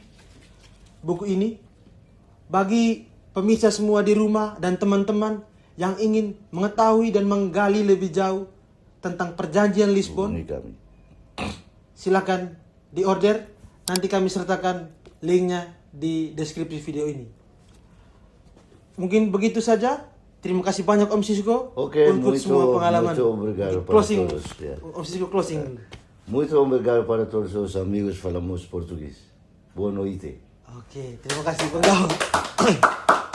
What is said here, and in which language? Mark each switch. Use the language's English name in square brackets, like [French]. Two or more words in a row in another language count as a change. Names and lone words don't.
[Indonesian] Buku ini bagi pemirsa semua di rumah dan teman-teman yang ingin mengetahui dan menggali lebih jauh tentang perjanjian Lisbon, silakan diorder. Nanti kami sertakan linknya di deskripsi video ini. Mungkin begitu saja. Terima kasih banyak Om Sisko untuk semua pengalaman. Closing, Om Sisko closing. [Portuguese] Muito obrigado para todos os amigos falamos português. Boa noite. [Indonesian] Oke, terima kasih Bang Gaul.